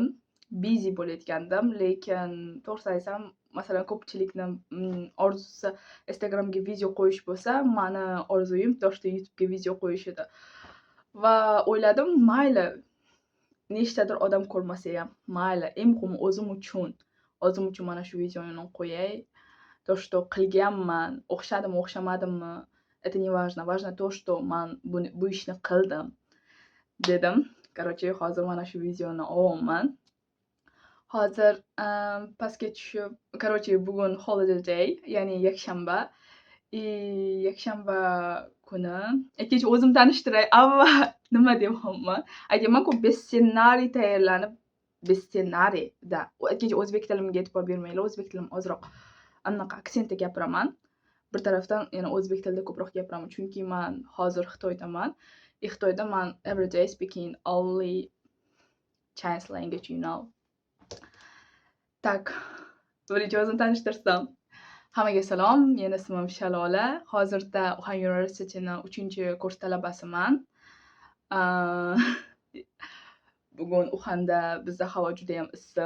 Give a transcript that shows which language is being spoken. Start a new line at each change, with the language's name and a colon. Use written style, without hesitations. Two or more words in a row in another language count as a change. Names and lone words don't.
Uzbek: Bizi bo'layotgandim, lekin to'g'risini aytsam, masalan, ko'pchilikni orzusi Instagramga video qo'yish bo'lsa, mani orzuyim toshda YouTube'ga video qo'yish edi. Va o'yladim, mayli, nechtadir odam ko'rmasa ham, mayli, eng muhimi o'zim uchun mana shu videoni qo'yay.
Russian: То, что
Uzbek: qilganman, o'xshadimi, o'xshamadimi,
Russian: это не важно. Важно то, что
Uzbek: man bu ishni qildim, dedim. Короче, hozir mana shu videoni olyapman. Hozir pastga tushib, короче, bugun
English: holiday day,
Uzbek: ya'ni yakshanba. Yakshanba kuni kecha o'zim tanishtiray. Avval nima deyapman? Aytayman, ko'p
Russian: без ssenariy
Uzbek: tayyorlanib,
Russian: без ssenariyda.
Uzbek: Kecha o'zbek tilimga e'tibor bermanglar, o'zbek tilim ozroq anaqa aksentda gapiraman. Bir tarafdan yana o'zbek tilida ko'proq gapiraman, chunki men hozir Xitoydaman. Xitoyda men
English: every day speaking only Chinese language, you know.
Uzbek: Tak, birinchi o'zimni tanishtirsam. Hammaga salom, meni ismim Shalola. Hozirda Uxan universitetining 3-kurs talabasiman. Bugun Uxanda bizda havo juda ham issiq.